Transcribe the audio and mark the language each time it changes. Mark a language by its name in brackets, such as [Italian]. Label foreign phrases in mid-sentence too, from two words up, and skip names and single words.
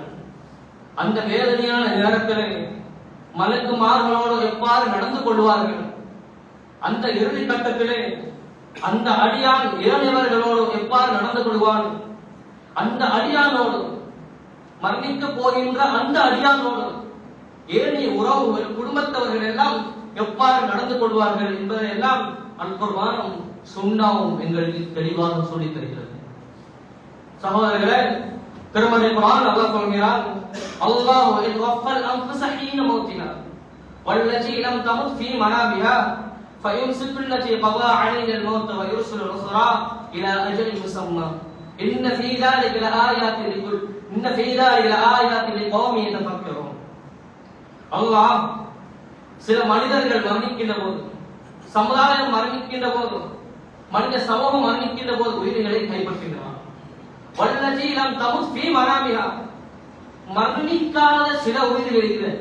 [Tamil] அந்த வேதனையான நேரத்தில் மலக்குமார்களோடு எவ்வாறு நடந்து கொள்வார்கள், அந்த இறுதி கட்டத்திலே அந்த அடியான் ஏனையவர்களோடு எவ்வாறு நடந்து கொள்வான், அந்த அடியானோடு மரணிக்க போகின்ற அந்த அடியானோடு ஏனைய உறவுகள் குடும்பத்தவர்கள் எல்லாம் எவ்வாறு நடந்து கொள்வார்கள் என்பதை எல்லாம் அல் குர்ஆனும் சுன்னாவும் எங்களுக்கு தெளிவாக சொல்லித் தருகிறது. சகோதரர்களே, திருமறை குர்ஆன் அல்லாஹ் சொல்கிறார், [Arabic] الله يتوفى الأنفس حين موتها والتي لم تمت في منامها فيمسك التي قضى عليها الموت ويرسل الأخرى إلى أجل مسمى إن في ذلك لآيات لقوم يتفكرون. [Tamil] அல்லாஹ் சில மனிதர்கள் மரணிக்கின்ற போது, சமுதாயம் மரணிக்கின்ற போது, மனித சமூகம் மரணிக்கின்ற போது உயிர்களை கைப்பற்றுகிறார். [Arabic] والتي لم تمت في منامها, [Tamil] மரணிக்காத சில உயிர்கள் இருக்கிறது.